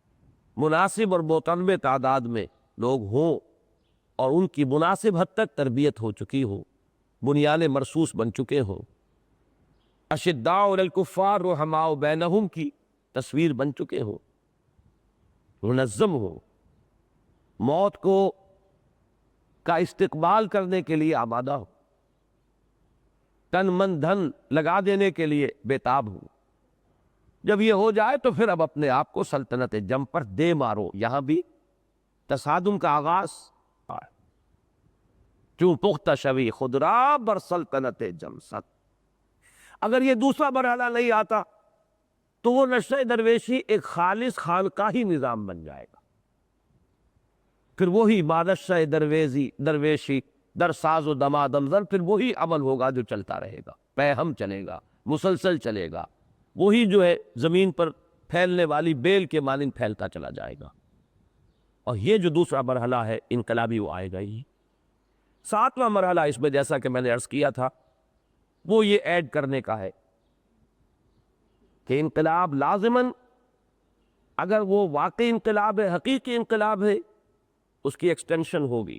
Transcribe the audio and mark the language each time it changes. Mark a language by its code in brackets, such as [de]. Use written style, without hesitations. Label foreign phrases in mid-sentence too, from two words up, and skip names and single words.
[ur] اور متنوع تعداد میں لوگ ہوں اور ان کی مناسب حد تک تربیت ہو چکی ہو، [ar] بنیان مرصوص [ur] بن چکے ہوں، [ar] اشداء علی الکفار رحماء بینہم [ur] کی تصویر بن چکے ہوں، منظم ہو، موت کو کا استقبال کرنے کے لیے آمادہ ہو، تن من دھن لگا دینے کے لیے بےتاب ہو۔ جب یہ ہو جائے تو پھر اب اپنے آپ کو سلطنت جم پر دے مارو۔ یہاں بھی تصادم کا آغاز، [fa] چوں پختہ شوی خود را بر سلطنت جم ست۔ [ur] اگر یہ دوسرا مرحلہ نہیں آتا تو وہ نشہ درویشی ایک خالص خانقاہی نظام بن جائے گا، پھر وہی [fa] مانشہ درویشی در ساز و دمادم زن، [ur] پھر وہی عمل ہوگا جو چلتا رہے گا، پیہم چلے گا، مسلسل چلے گا، وہی جو ہے زمین پر پھیلنے والی بیل کے مانند پھیلتا چلا جائے گا۔ اور یہ جو دوسرا مرحلہ ہے انقلابی، وہ آئے گا ہی۔ ساتواں مرحلہ اس میں جیسا کہ میں نے عرض کیا تھا وہ یہ ایڈ کرنے کا ہے کہ انقلاب لازماً، اگر وہ واقعی انقلاب ہے، حقیقی انقلاب ہے، اس کی ایکسٹینشن ہوگی۔